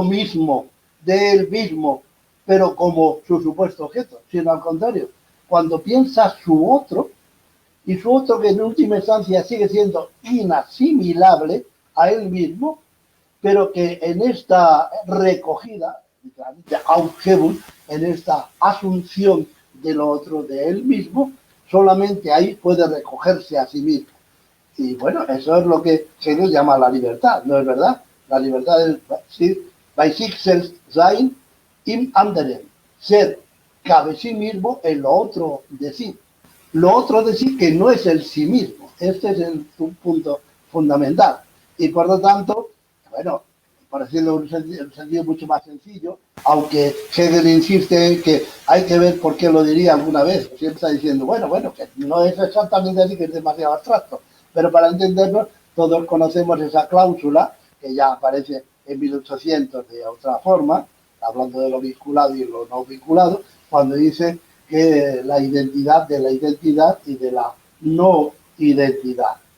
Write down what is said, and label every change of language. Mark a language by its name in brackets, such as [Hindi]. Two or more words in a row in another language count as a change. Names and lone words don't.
[Spanish] mismo de él mismo, pero como su supuesto objeto, sino al contrario, cuando piensa su otro, y su otro que en última instancia sigue siendo inasimilable a él mismo, pero que en esta recogida, de Aufhebung, en esta asunción de lo otro de él mismo, solamente ahí puede recogerse a sí mismo. Y bueno, eso es lo que Hegel llama la libertad, ¿no es verdad? La libertad es [German] bei sich selbst sein im anderen, [Spanish] ser cabe sí mismo en lo otro de sí. Lo otro de sí que no es el sí mismo. Este es el punto fundamental. Y por lo tanto, bueno, por decirlo en un sentido mucho más sencillo, aunque Hegel insiste en que hay que ver por qué lo diría alguna vez, siempre está diciendo, bueno, que no es exactamente así, que es demasiado abstracto, pero para entenderlo, todos conocemos esa cláusula, que ya aparece en 1800 de otra forma, hablando de lo vinculado y lo no vinculado, cuando dice que la identidad de la identidad y de la no identidad.